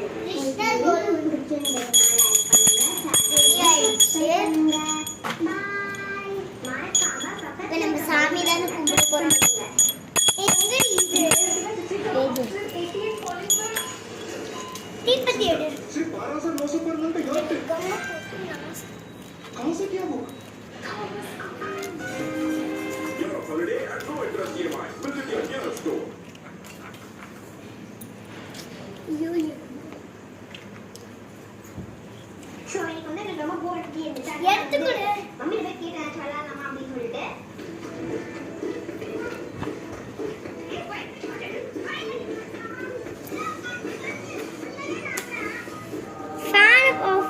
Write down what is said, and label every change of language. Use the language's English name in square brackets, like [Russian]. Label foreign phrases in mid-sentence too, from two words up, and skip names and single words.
[Tamil] கிருஷ்ணர் கோலு பிடிச்சிருந்ததுனால இப்போ நம்ம சாமி தானே கும்பிட போகிறோம். தீப்பத்தி எடு. [Hindi] सिर्फ 1200-900 पर मिलते यार कहाँ से क्या होगा? [English] Your holiday at no interest EMI. Visit your nearest store. [Tamil] ஸோ எனக்கு வந்து எனக்கு ரொம்ப போர் அடிச்சு இருந்துச்சு. எடுத்துக்கொடு. மம்மி கிட்ட கேட்டேன் சொல்லலாமா அப்படின்னு சொல்லிட்டு. [English] fan off.